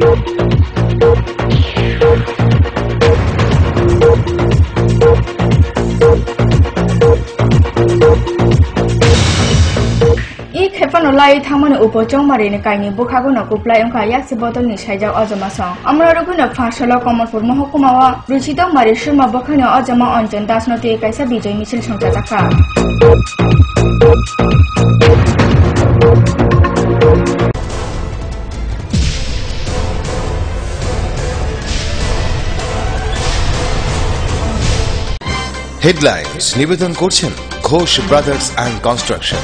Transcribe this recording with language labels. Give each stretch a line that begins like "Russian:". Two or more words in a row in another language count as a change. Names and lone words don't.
Kok Borok: ই খেপানো লাই থামনে উপচং মারিনি কাইনি বুখাগুনো কুপ্লাই अंखा याक्सि बदलनि साइजाव अजमा सं अमरा रुगुनो फासला कमलपुर महकुमावा रुचिदं मारि सुमा बखानो अजमा अंजन दासनति काइसा बिजय मिছিল संजा जाखा।
Bangla: হেডলাইন্স নিবেদন করছেন ঘোষ ব্রাদার্স অ্যান্ড কনস্ট্রাকশন।